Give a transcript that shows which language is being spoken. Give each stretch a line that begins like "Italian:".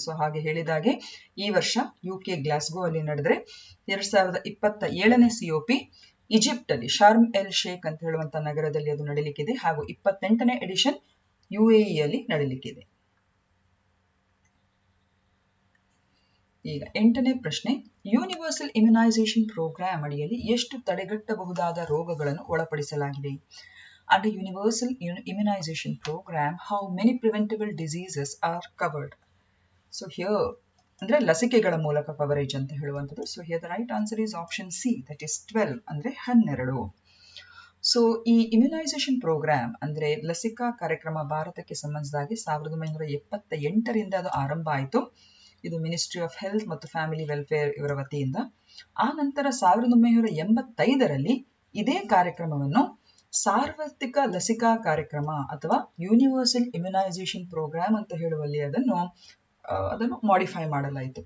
Kannada: So ಹಾಗೆ ಹೇಳಿದಾಗೆ ಈ ವರ್ಷ UK ಗ್ಲಾಸ್ಗೋ ಅಲ್ಲಿ ನಡೆದ್ರೆ 2027ನೇ COP ಈಜಿಪ್ಟ್ ಅಲ್ಲಿ ಶರ್ಮ್ ಎಲ್ ಶೇಖ್ ಅಂತ ಹೇಳುವಂತ ನಗರದಲ್ಲಿ ಅದು ನಡೆಯಲಿಕ್ಕಿದೆ. ಹಾಗೂ 28ನೇ ಎಡಿಷನ್ UAE ಅಲ್ಲಿ ನಡೆಯಲಿಕ್ಕಿದೆ. ಈಗ 8ನೇ ಪ್ರಶ್ನೆ, ಯೂನಿವರ್ಸಲ್ ಇಮ್ಯುನೈಸೇಷನ್ ಪ್ರೋಗ್ರಾಮ್ ಅಡಿಯಲ್ಲಿ ಎಷ್ಟು ತಡೆಗಟ್ಟಬಹುದಾದ ರೋಗಗಳನ್ನು ಒಳಪಡಿಸಲಾಗಿದೆ?
English: Under Universal Immunization Program, how many preventable diseases are covered? So here,
Kannada: ಅಂದ್ರೆ ಲಸಿಕೆಗಳ ಮೂಲಕ ಕವರೇಜ್ ಅಂತ ಹೇಳುವಂಥದ್ದು.
English: So here the right answer is option C, that is 12,
Kannada: ಅಂದ್ರೆ 12. ಸೊ ಈ ಇಮ್ಯುನೈಸೇಷನ್ ಪ್ರೋಗ್ರಾಮ್ ಅಂದ್ರೆ ಲಸಿಕಾ ಕಾರ್ಯಕ್ರಮ ಭಾರತಕ್ಕೆ ಸಂಬಂಧಿಸಿದಾಗಿ 1978ರಿಂದ ಅದು ಆರಂಭ ಆಯಿತು. ಇದು ಮಿನಿಸ್ಟ್ರಿ ಆಫ್ ಹೆಲ್ತ್ ಮತ್ತು ಫ್ಯಾಮಿಲಿ ವೆಲ್ಫೇರ್ ಇವರ ವತಿಯಿಂದ. ಆ ನಂತರ 1985ರಲ್ಲಿ ಇದೇ ಕಾರ್ಯಕ್ರಮವನ್ನು ಸಾರ್ವತ್ರಿಕ ಲಸಿಕಾ ಕಾರ್ಯಕ್ರಮ ಅಥವಾ ಯೂನಿವರ್ಸಲ್ ಇಮ್ಯುನೈಸೇಷನ್ ಪ್ರೋಗ್ರಾಮ್ ಅಂತ ಹೇಳುವಲ್ಲಿ ಅದನ್ನು ಮಾಡಿಫೈ ಮಾಡಲಾಯಿತು.